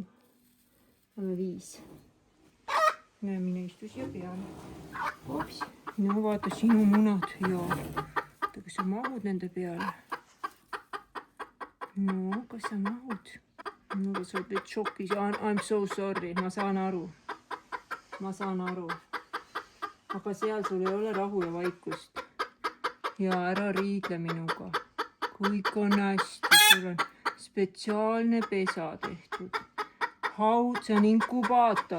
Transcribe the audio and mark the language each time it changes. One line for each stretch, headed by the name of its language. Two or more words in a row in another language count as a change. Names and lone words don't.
Estonian: Oleme 5. Näe, mine istu siia peale. Ops. No vaata sinu munad. Jaa. kas sa mahud nende peale? No, kas sa mahud? No, sa oled šokis.
English: I'm so sorry,
Estonian: ma saan aru. Aga seal sul ei ole rahu ja vaikust. Ja ära riidle minuga. Kõik on hästi, sul on spetsiaalne pesa tehtud. Haud, see on inkubaator.